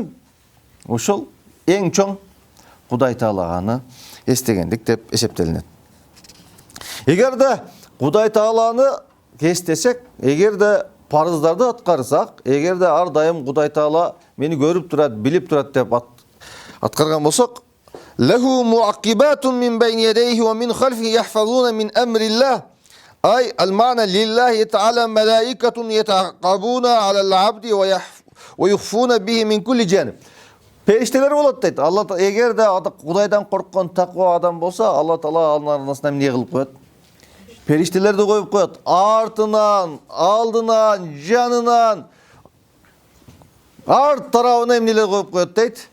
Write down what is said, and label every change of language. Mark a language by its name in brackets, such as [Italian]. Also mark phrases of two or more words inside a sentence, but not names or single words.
[Kyrgyz] Ошол эң чоң Кудай Таалаганы эстегендик деп эсептелинет. Эгерде Кудай Тааланы эстесек, эгерде парыздарды аткарсак, эгерде ар дайым Кудай Таала мени көрүп турат, билип турат деп аткарган болсок, [Arabic] لَهُ مُعَقِّبَاتٌ مِنْ بَيْنِ يَدَيْهِ وَمِنْ خَلْفِهِ يَحْفَظُونَهُ مِنْ أَمْرِ اللَّهِ. أي المعنى لله تعالى ملائكة يتعاقبون على العبد ويحفون به من كل جانب. [Kyrgyz] Периштелер болот дейт. Алла эгерде Кудайдан корккон таква адам болсо, Алла Таала анын арасына эмне кылып коет? Периштелерди коюп коет. Артынан, алдынан, жанынан, арт тарабына эмнелер коюп коет дейт.